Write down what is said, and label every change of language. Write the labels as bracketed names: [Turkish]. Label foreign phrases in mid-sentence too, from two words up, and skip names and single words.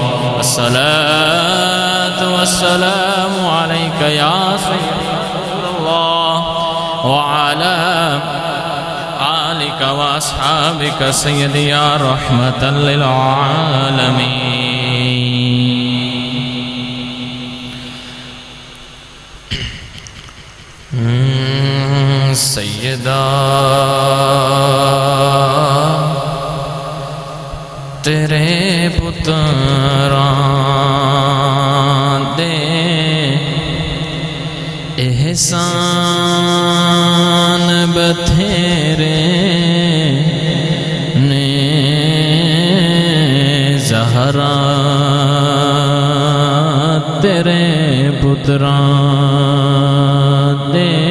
[Arabic] الصلاة والسلام عليك يا سيدي يا رسول الله وعلى آلك وأصحابك سيدي يا رحمة للعالمين [Punjabi] سیدہ تیرے پتران دے احسان بتھیرے نے زہرا تیرے پتران دے